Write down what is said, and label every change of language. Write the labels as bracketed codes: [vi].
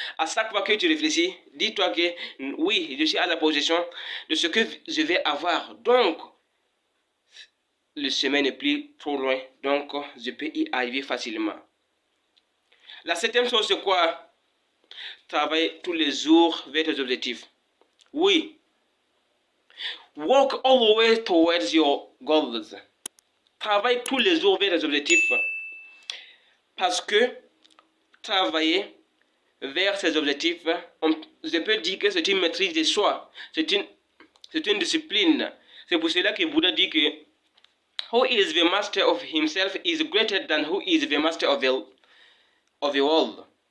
[fr] À chaque fois que tu réfléchis, dis-toi que oui, je suis à la possession de ce que je vais avoir. Donc, le chemin n'est plus trop loin. Donc, je peux y arriver facilement. La septième chose, c'est quoi? Travailler tous les jours vers tes objectifs. Oui. [en] Work all the way towards your goals. [fr] Travaille tous les jours vers tes objectifs. Parce que travailler vers ses objectifs, je peux dire que c'est une maîtrise de soi. C'est une discipline. C'est pour cela que Bouddha dit que [en] who is the master of himself is greater than who is the master of the world.